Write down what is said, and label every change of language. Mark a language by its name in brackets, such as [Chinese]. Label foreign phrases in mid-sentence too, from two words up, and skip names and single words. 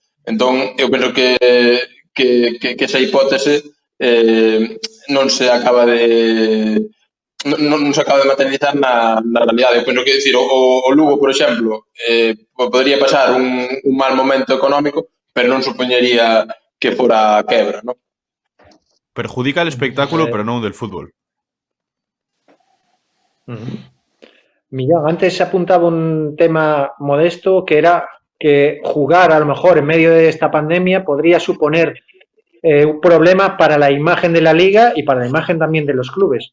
[Galician] Entón, eu penso que esa hipótese non se acaba de materializar na realidade. Eu penso que decir, o Lugo, por exemplo, podría pasar un mal momento económico, pero non supoñería que fora a quebra, [Spanish] ¿no? Perjudica el espectáculo, pero no del fútbol. Millán, antes apuntaba un tema modesto que era que jugar a lo mejor en medio de esta pandemia podría suponer un problema para la imagen de la liga y para la imagen también de los clubes.